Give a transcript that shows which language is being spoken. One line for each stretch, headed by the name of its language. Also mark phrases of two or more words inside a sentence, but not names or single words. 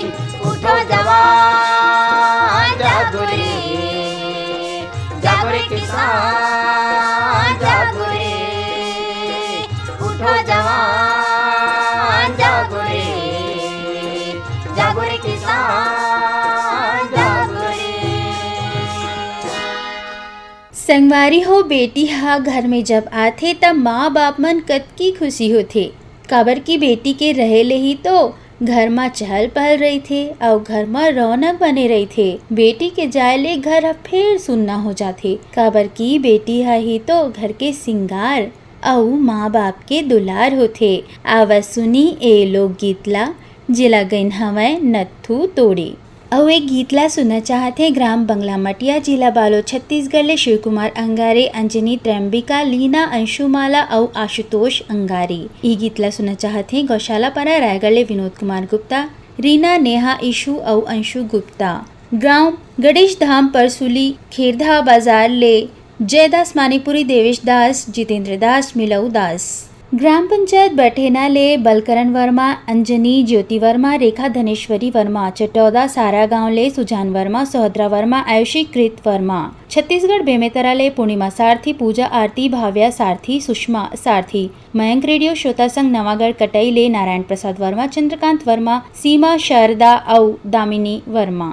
Chhattisgarhi: उठो जवान जागो रे, जागो रे किसान जागो रे, उठो जवान जागो रे, जागो रे किसान जागो रे। संगवारी हो बेटी हा घर में जब आथे तब माँ बाप मन कतकी खुशी होथे, काबर की बेटी के रहे ले ही तो घर में चहल पहल रही थे और घर में रौनक बने रही थे। बेटी के जाए ले घर अब फिर सुनना हो जाथे, काबर की बेटी हा ही तो घर के सिंगार और माँ बाप के दुलार होथे। आवा सुनी ए लोक गीतला जिला गइन हवय नत्थू तोड़े। और एक गीतला सुनना चाहते ग्राम बंगला मटिया जिला बालोद छत्तीसगढ़ ले शिव कुमार अंगारे, अंजनी त्रैम्बिका, लीना, अंशुमाला और आशुतोष अंगारी। ये गीतला सुनना चाहते गौशाला पारा रायगढ़ ले विनोद कुमार गुप्ता, रीना, नेहा, ईशु और अंशु गुप्ता। गांव गणेश धाम परसुली खेरधा बाजार ले जयदास, मानिकपुरी, देवेश दास, जितेंद्र दास, मिलऊ दास। ग्राम पंचायत बठेना ले बलकरण वर्मा, अंजनी ज्योति वर्मा, रेखा धनेश्वरी वर्मा, चटौदा सारा गांव ले सुजान वर्मा, सोहद्रा वर्मा, आयुषी कृत वर्मा, छत्तीसगढ़ बेमेतरा ले पूर्णिमा सारथी, पूजा आरती, भाव्या सारथी, सुषमा सारथी, मयंक रेडियो श्रोता संघ नवागढ़ कटई ले नारायण प्रसाद वर्मा, चंद्रकांत वर्मा, सीमा शारदा औ दामिनी वर्मा।